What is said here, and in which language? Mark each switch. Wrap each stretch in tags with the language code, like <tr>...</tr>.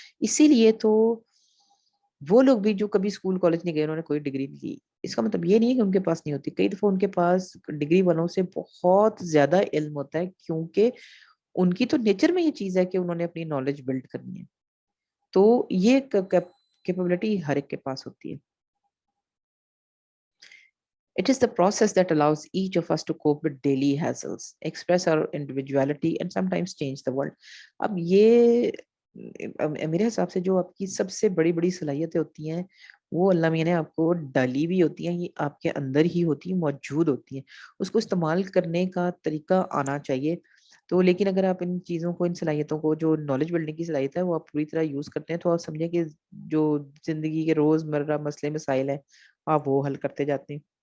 <ur>اسی لیے تو وہ لوگ بھی جو کبھی اسکول کالج نہیں گئے, انہوں نے کوئی ڈگری نہیں لی, اس کا مطلب یہ نہیں ہے کہ ان کے پاس نہیں ہوتی. کئی دفعہ ان کے پاس ڈگری والوں سے بہت زیادہ علم ہوتا ہے, کیونکہ ان کی تو نیچر میں یہ چیز ہے کہ انہوں نے اپنی نالج بلڈ کرنی ہے. تو یہ کیپیبلٹی ہر ایک کے پاس ہوتی ہے.</ur> <en>It is the process that allows each of us to cope with daily hassles, express our individuality, and sometimes change the world.</en> <ur>اب یہ میرے حساب سے جو آپ کی سب سے بڑی بڑی صلاحیتیں ہوتی ہیں وہ اللہ میاں نے آپ کو ڈالی بھی ہوتی ہیں, یہ آپ کے اندر ہی ہوتی ہیں, موجود ہوتی ہیں. اس کو استعمال کرنے کا طریقہ آنا چاہیے. تو لیکن اگر آپ ان چیزوں کو, ان صلاحیتوں کو, جو نالج بلڈنگ کی صلاحیت ہے وہ آپ پوری طرح یوز کرتے ہیں, تو آپ سمجھیں کہ جو زندگی کے روز مرہ مسئلے مسائل ہیں آپ وہ حل کرتے جاتے ہیں.</ur>